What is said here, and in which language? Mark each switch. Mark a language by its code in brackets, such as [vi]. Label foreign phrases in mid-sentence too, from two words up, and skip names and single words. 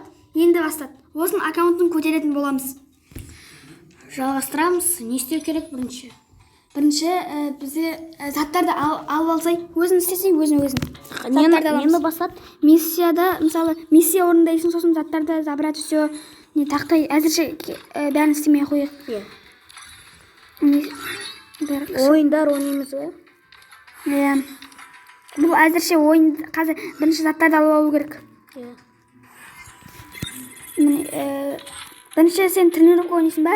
[kk] Енді бастады. Осының аккаунтын көтеретін боламыз. Жалғастырамыз. Не істеу керек бірінші? Бірінші бізде заттарды алып алсай, өзін істесей, өзін. Нені басады? Миссияда, мысалы, миссия орындайсың, сосын заттарды [ru] забрать все. [kk] Не тақтай, әзірше бәрін істемей қойық. Ойындар ойнаймыз ба? Бұл әзірше ойын, қазір бірінші заттарды алып алу керек. Бірінші сен тренировка ойнайсың ба?